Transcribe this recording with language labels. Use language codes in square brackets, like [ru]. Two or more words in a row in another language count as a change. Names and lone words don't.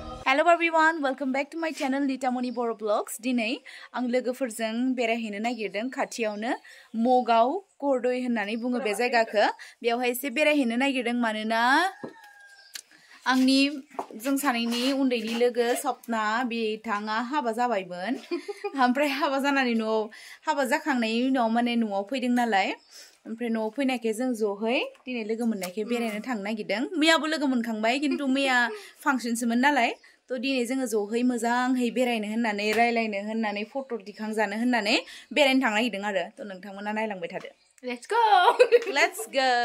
[en] Hello everyone, welcome back to my channel Nitamoni Boro Vlogs. [brx] Dinay ang लोगोफोरजों बेरायहैनो नागिरदों खाथियावनो मगाव करदय होननानै बुङो बे जायगाखौ बेयावहाय एसे बेरायहैनो नागिरदों मानोना आंनि जों सानैनि उन्दैनि लोगो सपना बिथाङा हाबा जाबायमोन ओमफ्राय हाबा जानानै न'आव हाबा जाखांनायनि उनाव माने न'आव फैदों नालाय ओमफ्राय न'आव फैनायखाय जों ज'है दिनै लोगो मोननायखाय बेरायनो थांनो नागिरदों मैयाबो लोगो मोनखांबाय खिन्थु मैया फांसनसोमोन नालाय तो दिनै जोङो ज'है मोजाङै बेरायनो होननानै रायलायनो होननानै फट' दिखांजानो होननानै बेरायनो थांनो नागिरदों आरो तो नोंथांमोना नायलांबाय थादो [en] let's go